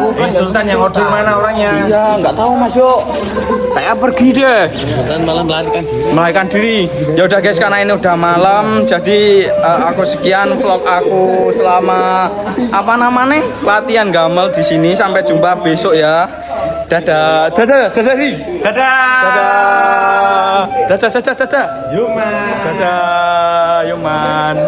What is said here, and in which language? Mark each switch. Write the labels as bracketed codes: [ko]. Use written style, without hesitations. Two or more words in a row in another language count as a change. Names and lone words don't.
[id] Sultan yang order mana orangnya? Iya, nggak tahu Mas Yo. Kayak pergi deh. Dan malah melarikan diri. Melarikan diri. Ya udah guys, karena ini udah malam, jadi aku sekian vlog aku selama apa namanya latihan gamel di sini. Sampai jumpa besok ya. Dadah, dadah, dadah, Ri. Dadah. Dadah, dadah, dadah, dadah. Yuman. Dadah, Yuman.